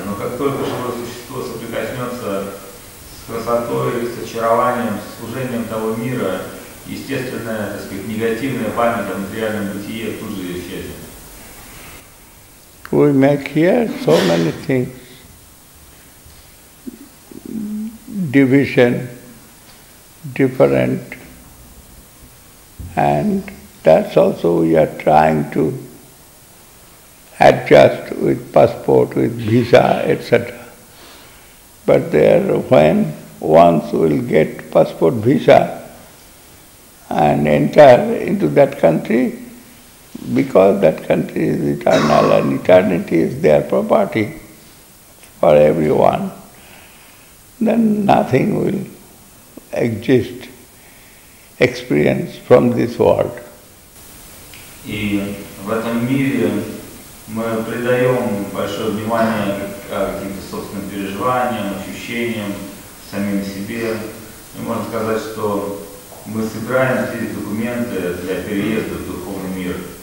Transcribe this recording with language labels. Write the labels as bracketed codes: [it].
[ru] Но как только живое существо соприкоснется с красотой, с очарованием, с служением того мира, естественная, так сказать, негативная память о материальном бытие тут же исчезнет. [en] We make here so many things. Division, different, and that's also we are trying to adjust with passport, with visa, etc. But there, when once will get passport visa, and enter into that country, because that country is eternal and eternity is their property for everyone, then nothing will exist, experience from this world. [ru] И в этом мире мы придаем большое внимание каким-то собственным переживаниям, ощущениям, самим себе. И можно сказать, что мы собираем здесь документы для переезда в духовный мир.